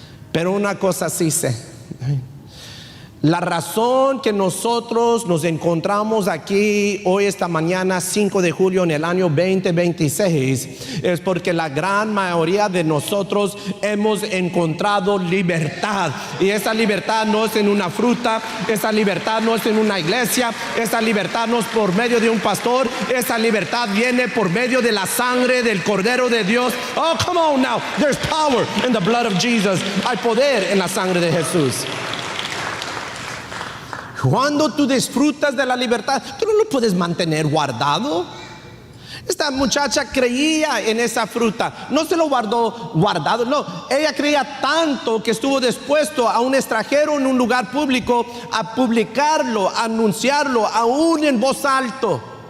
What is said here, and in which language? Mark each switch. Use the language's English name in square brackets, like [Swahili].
[Spanish] Pero una cosa sí sé, right? La razón que nosotros nos encontramos aquí hoy, esta mañana, 5 de julio en el año 2026, es porque la gran mayoría de nosotros hemos encontrado libertad. Y esa libertad no es en una fruta, esa libertad no es en una iglesia, esa libertad no es por medio de un pastor, esa libertad viene por medio de la sangre del Cordero de Dios. [English] Oh, come on now, there's power in the blood of Jesus. [Spanish] Hay poder en la sangre de Jesús. Cuando tú disfrutas de la libertad, tú no lo puedes mantener guardado. Esta muchacha creía en esa fruta, no se lo guardó guardado, no. Ella creía tanto que estuvo dispuesto a un extranjero en un lugar público a publicarlo, a anunciarlo, aún en voz alto.